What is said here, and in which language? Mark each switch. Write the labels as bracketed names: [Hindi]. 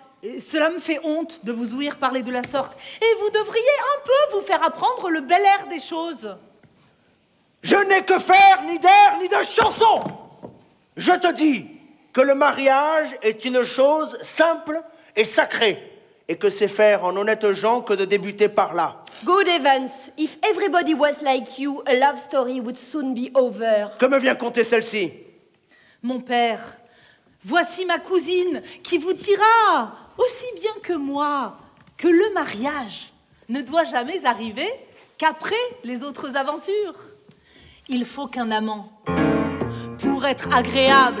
[French] Et cela me fait honte de vous ouïr parler de la sorte. Et vous devriez un peu vous faire apprendre le bel air des choses. Je n'ai que faire ni d'air ni de chanson. Je te dis que le mariage est une chose simple et sacrée, et que c'est faire en honnêtes gens que de débuter par là. [English] Good heavens, if everybody was like you, a love story would soon be over. [French] Que me vient conter celle-ci? Mon père, voici ma cousine qui vous dira, aussi bien que moi, que le mariage ne doit jamais arriver qu'après les autres aventures. Il faut qu'un amant, pour être agréable,